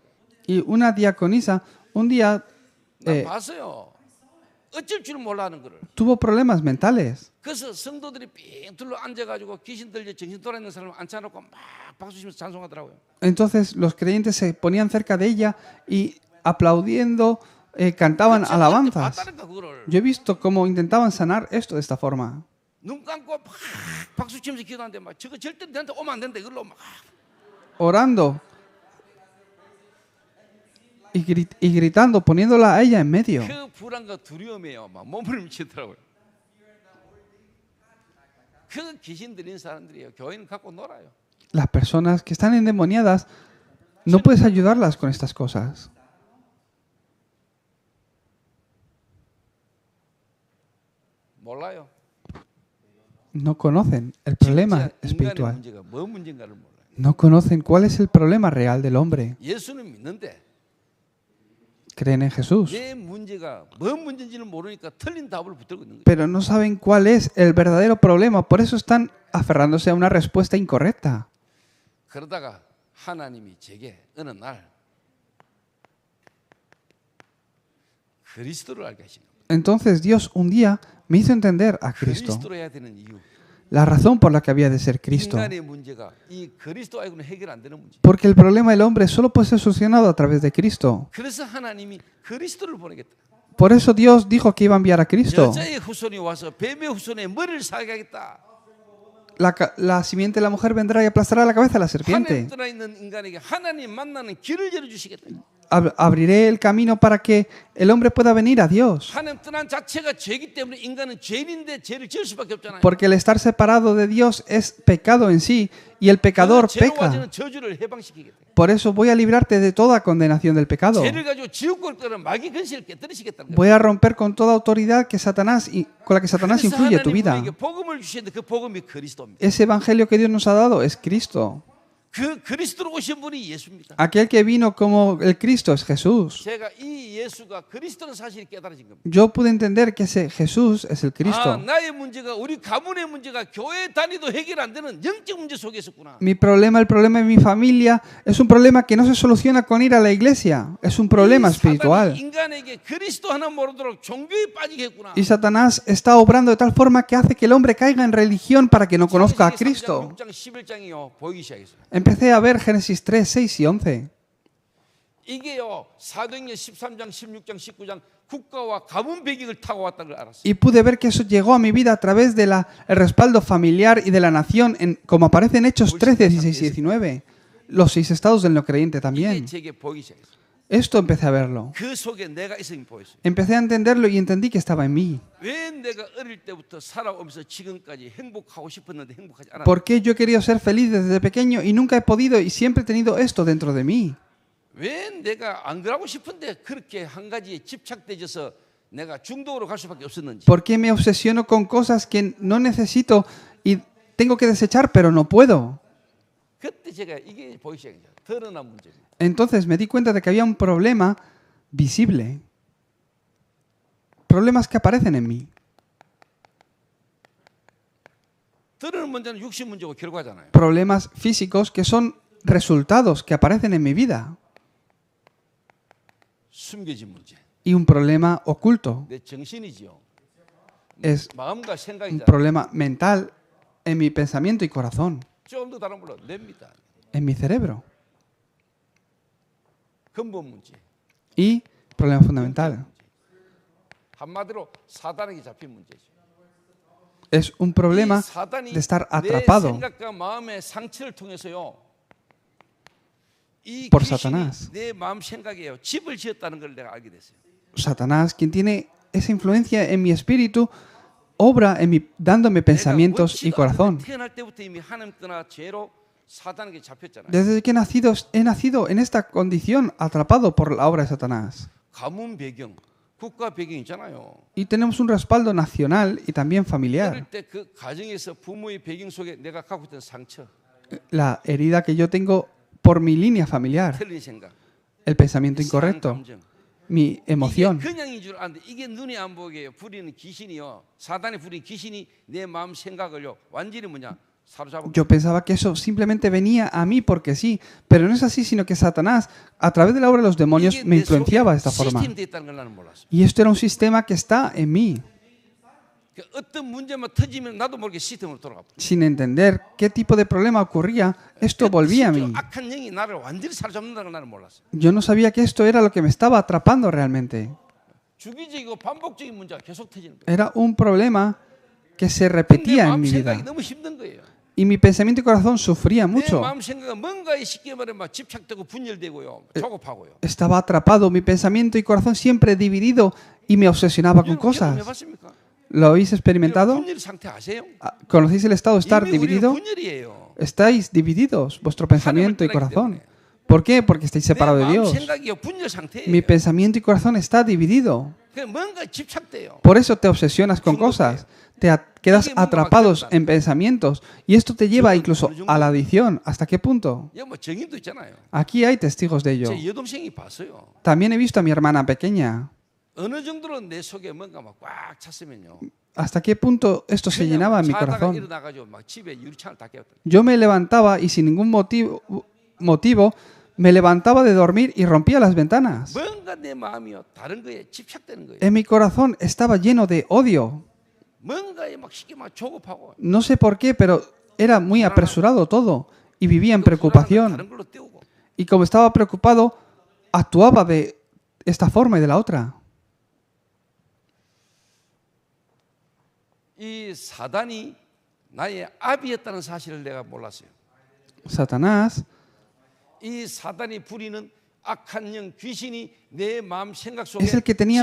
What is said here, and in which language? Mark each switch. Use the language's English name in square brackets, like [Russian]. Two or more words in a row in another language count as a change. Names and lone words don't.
[Spanish] Y una diaconisa un día [Korean] 나 봤어요. 어쩔 줄 몰라 하는 거를. [Spanish] tuvo problemas mentales. [Korean] 그래서 성도들이 삥 둘러 앉아가지고 귀신 들려 정신 돌아 있는 사람을 앉혀놓고 막 박수 치면서 찬송하더라고요. [Spanish] Entonces los creyentes se ponían cerca de ella y aplaudiendo cantaban alabanzas. [Korean] 봤다니까 그거를. [Spanish] Yo he visto cómo intentaban sanar esto de esta forma. [Korean] 눈 감고 막 박수 치면서 기도하는데 막 저거 절대 내한테 오면 안 된다 이걸로 막. [Spanish] Orando y gritando, poniéndola a ella en medio. [Korean] 그 불안과 두려움에요. 막 몸을 미치더라고요. 그 귀신 들린 사람들이요. 교회는 갖고 놀아요. [Spanish] Las personas que están endemoniadas, no puedes ayudarlas con estas cosas. [Korean] 몰라요. [Spanish] No conocen el problema [Korean] 진짜 인간의 [Spanish] espiritual. [Korean] 문제가 뭐 문제인가를 몰라요. [Spanish] No conocen cuál es el problema real del hombre. [Korean] 예수는 믿는데 [Spanish] Creen en Jesús, [Korean] 내 문제가 뭐 문제인지는 모르니까 틀린 답을 붙들고 있는 거예요. [Spanish] pero no saben cuál es el verdadero problema. Por eso están aferrándose a una respuesta incorrecta. [Korean] 그러다가 하나님이 제게 어느 날 그리스도를 알게 하신 겁니다. [Spanish] Entonces Dios un día me hizo entender a Cristo, [Korean] 그리스도로 해야 되는 이유. [Spanish] la razón por la que había de ser Cristo. [Korean] 인간의 문제가 이 그리스도 아니고는 해결 안 되는 문제. [Spanish] Porque el problema del hombre solo puede ser solucionado a través de Cristo. [Korean] 그래서 하나님이 그리스도를 보내겠다. [Spanish] Por eso Dios dijo que iba a enviar a Cristo. [Korean] 여자의 후손이 와서 뱀의 후손의 머리를 사게 하겠다. [Spanish] La simiente de la mujer vendrá y aplastará la cabeza de la [Korean] 하나님 [Spanish] serpiente. [Korean] 떠나 있는 인간에게 하나님 만나는 길을 열어 주시겠다. [Spanish] Abriré el camino para que el hombre pueda venir a Dios. [Korean] 하나님 떠난 자체가 죄이기 때문에 인간은 죄인인데 죄를 지을 수밖에 없잖아요. [Spanish] Porque el estar separado de Dios es pecado en sí y el pecador [Korean] 죄로 [Spanish] peca. [Korean] 가지는 저주를 해방시키겠다. [Spanish] Por eso voy a librarte de toda condenación del pecado. [Korean] 죄를 가지고 지옥 갈 거는 마귀 근시를 깨뜨리시겠다는 거예요. [Spanish] Voy a romper con toda autoridad que con la que Satanás [Korean] 그래서 [Spanish] influye tu [Korean] 하나님 [Spanish] vida. [Korean] 우리에게 복음을 주시는데 그 복음이 그리스도입니다. [Spanish] Ese evangelio que Dios nos ha dado es Cristo. [Korean] 그 그리스도로 오신 분이 예수입니다. [Spanish] Aquel que vino como el Cristo es Jesús. [Korean] 제가 이 예수가 그리스도는 사실이 깨달아진 겁니다. [Spanish] Yo pude entender que ese Jesús es el 아, Cristo. [Korean] 나의 문제가 우리 가문의 문제가 교회 다니도 해결 안 되는 영적 문제 속에 있었구나. [Spanish] Mi problema, el problema de mi familia, es un problema que no se soluciona con ir a la iglesia. Es un problema [Korean] 이 사단이 [Spanish] espiritual. [Korean] 인간에게 그리스도 하나 모르도록 종교에 빠지게 했구나. [Spanish] Y Satanás está obrando de tal forma que hace que el hombre caiga en religión para que no conozca a Cristo. [Korean] 6장 11장이요 보이기 시작했어요. [Spanish] Empecé a ver Génesis 3, 6 y 11. [Korean] 이게요 사도행전 13장, 16장, 19장 국가와 가문 배경을 타고 왔다는 걸 알았어요. [Spanish] Y pude ver que eso llegó a mi vida a través del respaldo familiar y de la nación, como aparece en Hechos 13, 16 y 19. Los 6 estados del no creyente [Korean] 이게 [Spanish] también. [Korean] 제게 보이기 시작했어요. [Spanish] Esto empecé a verlo. [Korean] 그 속에 내가 있음이 보였어요. [Spanish] Empecé a entenderlo y entendí que estaba en mí. [Korean] 왜 내가 어릴 때부터 살아오면서 지금까지 행복하고 싶었는데 행복하지 않았나? [Spanish] ¿Por qué yo he querido ser feliz desde pequeño y nunca he podido y siempre he tenido esto dentro de mí? [Korean] 왜 내가 안 그러고 싶은데 그렇게 한 가지에 집착되어서 내가 중독으로 갈 수밖에 없었는지. [Spanish] ¿Por qué me obsesiono con cosas que no necesito y tengo que desechar pero no puedo? [Korean] 그때 제가 이게 보이기 시작했어요. 드러난 문제입니다. [Spanish] Entonces me di cuenta de que había un problema visible. Problemas que aparecen en mí. [Korean] 드러난 문제는 육신 문제고 결과잖아요. [Spanish] Problemas físicos que son resultados que aparecen en mi vida. [Korean] 숨겨진 문제. [Spanish] Y un problema oculto. [Korean] 내 정신이지요. [Spanish] Es [Korean] 마음과 [Spanish] un [Korean] 생각이잖아요. [Spanish] problema mental en mi pensamiento y corazón. [Korean] 좀 더 다른 걸로 냅니다. [Spanish] En mi cerebro. [Korean] 근본 문제. [Spanish] Y problema fundamental. [Korean] 한마디로 사단에게 잡힌 문제죠. [Spanish] Es un problema [Korean] 이 사단이 [Spanish] de estar [Korean] 내 [Spanish] atrapado [Korean] 생각과 마음의 상처를 통해서요. 이 [Spanish] por [Korean] 귀신이 [Spanish] Satanás. [Korean] 내 마음 생각에요. 집을 지었다는 걸 내가 알게 됐어요. [Spanish] Satanás, quien tiene esa influencia en mi espíritu, obra en dándome pensamientos y corazón. [Korean] 태어날 때부터 이미 하나님 떠나 죄로 사단에게 잡혔잖아요. [Spanish] Desde que he nacido en esta condición, atrapado por la obra de Satanás. [Korean] 가문 배경, 국가 배경 있잖아요. [Spanish] Y tenemos un respaldo nacional y también [Korean] 어릴 [Spanish] familiar. [Korean] 때 그 가정에서 부모의 배경 속에 내가 갖고 있던 상처, [Spanish] La herida que yo tengo por mi línea familiar, [Korean] 틀린 생각, [Spanish] el pensamiento [Korean] 이상한 [Spanish] incorrecto, [Korean] 감정. [Spanish] mi [Korean] 이게 [Spanish] emoción. [Korean] 그냥인 줄 아는데 이게 눈에 안 보게 부리는 귀신이요. 사단이 부린 귀신이 내 마음 생각을요. 완전히 뭐냐? 사로잡고. [Spanish] Yo pensaba que eso simplemente venía a mí porque sí, pero no es así, sino que Satanás, a través de la obra de los demonios, [Korean] 이게 [Spanish] me [Korean] 내 [Spanish] influenciaba de [Korean] 속에 [Spanish] esta forma. [Korean] 시스템이 있다는 걸 나는 몰랐어. [Spanish] Y esto era un sistema que está en mí, [Korean] 그 어떤 문제만 터지면 나도 모르게 시스템으로 돌아가. [Spanish] sin entender qué tipo de problema ocurría, esto volvía a mí. [Korean] 악한 영이 나를 완전히 사로잡는다는 걸 나는 몰랐어. [Spanish] Yo no sabía que esto era lo que me estaba atrapando realmente. [Korean] 주기적이고 반복적인 문제가 계속 터지는 거예요. [Spanish] Era un problema que se [Korean] 근데 [Spanish] repetía en [Korean] 마음 [Spanish] mi [Korean] 생각이 [Spanish] vida. [Korean] 너무 힘든 거예요. [Spanish] Y mi pensamiento y corazón sufría [Korean] 내 [Spanish] mucho. [Korean] 마음 생각은 뭔가에 쉽게 말하면 막 집착되고 분열되고요. 조급하고요. [Spanish] Estaba atrapado, mi pensamiento y corazón siempre dividido y me obsesionaba con [Korean] 여러분 [Spanish] cosas. [Korean] 경험해봤습니까? [Spanish] ¿Lo habéis experimentado? [Korean] 분열 상태 아세요? [Spanish] ¿Conocéis el estado de estar [Korean] 이미 우리는 [Spanish] dividido? [Korean] 분열이에요. [Spanish] Estáis divididos, vuestro pensamiento y corazón. ¿Por qué? Porque estáis [Korean] 내 [Spanish] separados de [Korean] 마음 [Spanish] Dios. [Korean] 생각이요 분열 상태예요. [Spanish] Mi pensamiento y corazón está dividido. [Korean] 그 뭔가 집착돼요. [Spanish] Por eso te obsesionas con cosas. Quedas atrapados en pensamientos. Y esto te lleva incluso a la adicción. ¿Hasta qué punto? [Korean] 여기 뭐 정인도 있잖아요. [Spanish] Aquí hay testigos de ello. [Korean] 제 여동생이 봤어요. [Spanish] También he visto a mi hermana pequeña. [Korean] 어느 정도로 내 속에 뭔가 막 꽉 찼으면요. [Spanish] ¿Hasta qué punto esto se llenaba en mi [Korean] 자다가 [Spanish] corazón? [Korean] 일어나가지고 막 집에 유리창을 다 깨웠다. [Spanish] Yo me levantaba y sin ningún motivo me levantaba de dormir y rompía las ventanas. [Korean] 뭔가 내 마음이요 다른 거에 집착되는 거예요. [Spanish] En mi corazón estaba lleno de odio. [Korean] 뭔가에 막 쉽게 막 조급하고. [Spanish] No sé por qué, pero era muy apresurado todo y vivía en [Korean] 그 불안함을 [Spanish] preocupación. [Korean] 다른 걸로 띄우고. [Spanish] Y como estaba preocupado, actuaba de esta forma y de la otra. [Korean] 이 사단이 나의 아비였다는 사실을 내가 몰랐어요. [Spanish] Satanás [Korean] 이 사단이 부리는 악한 영 귀신이 내 마음 생각 속에 [Spanish] Es el que tenía